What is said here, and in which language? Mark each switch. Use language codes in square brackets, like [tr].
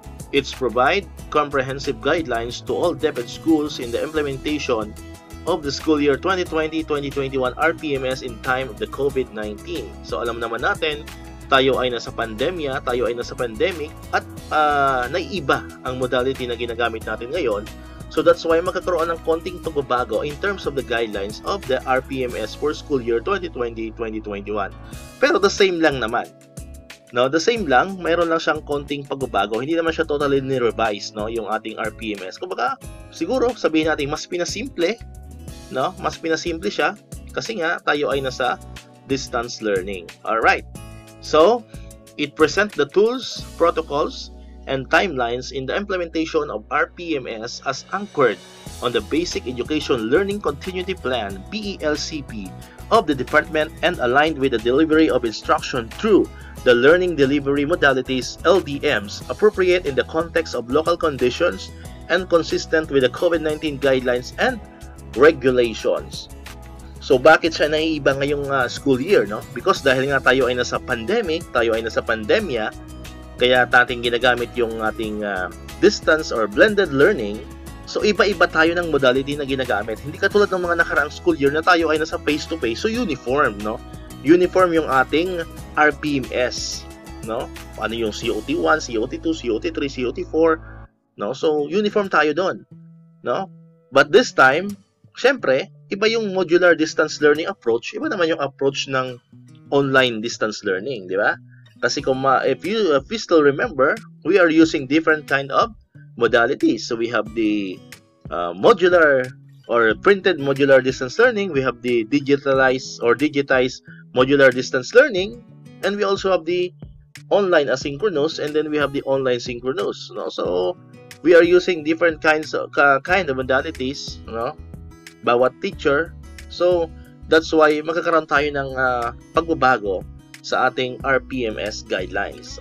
[en] It's provide comprehensive guidelines to all DepEd schools in the implementation of the school year 2020-2021 RPMS in time of the COVID-19. [tl] So alam naman natin, tayo ay nasa pandemya, tayo ay nasa pandemic, at naiiba ang modality na ginagamit natin ngayon. [en] So that's why [tl] magkakaroon ng konting pagbabago [en] in terms of the guidelines of the RPMS for school year 2020-2021. [tl] Pero [en] the same [tl] lang naman. No, the same lang, mayroon lang siyang konting pagbabago. Hindi naman siya totally ni-revise, no, yung ating RPMS. Kumbaga, siguro sabihin natin mas pinasimple, no? Mas pinasimple siya kasi nga tayo ay nasa distance learning. [en] All right. So, it presents the tools, protocols, and timelines in the implementation of RPMS as anchored on the Basic Education Learning Continuity Plan (BELCP) of the department and aligned with the delivery of instruction through the learning delivery modalities (LDMs) appropriate in the context of local conditions and consistent with the COVID-19 guidelines and regulations. [tl] So bakit siya naiiba ngayong school year, no? Because dahil nga tayo ay nasa pandemic, tayo ay nasa pandemya, kaya natin ginagamit yung ating distance or blended learning. So iba-iba tayo ng modality na ginagamit. Hindi katulad ng mga nakaraang school year na tayo ay nasa face-to-face, so uniform, no? Uniform yung ating RPMS, no? Ano yung COT1, COT2, COT3, COT4, no? So uniform tayo doon, no? [en] But this time, [tl] syempre, iba yung modular distance learning approach, iba naman yung approach ng online distance learning, di ba? Kasi kung [en] if you still remember, we are using different kind of modalities. So we have the modular or printed modular distance learning, we have the digitized modular distance learning, and we also have the online asynchronous, and then we have the online synchronous. No? So we are using different kinds of modalities, no? [tl] Bawat teacher. So that's why magkakaroon tayo ng pagbabago sa ating RPMS guidelines.